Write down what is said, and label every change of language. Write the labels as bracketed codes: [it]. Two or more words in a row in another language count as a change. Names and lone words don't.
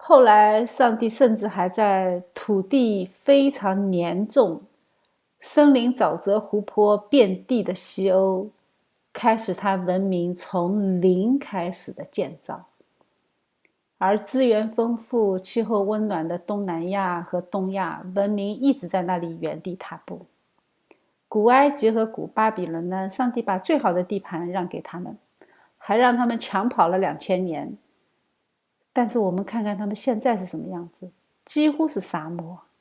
[zh] 後來上帝甚至還在土地非常黏重、森林、沼澤、湖泊遍地的西歐開始他文明從零開始的建造，而資源豐富、氣候溫暖的東南亞和東亞文明一直在那裡原地踏步。古埃及和古巴比倫呢，上帝把最好的地盤讓給他們，還讓他們搶跑了2000年。但是我們看看他們現在是什麼樣子，幾乎是沙漠。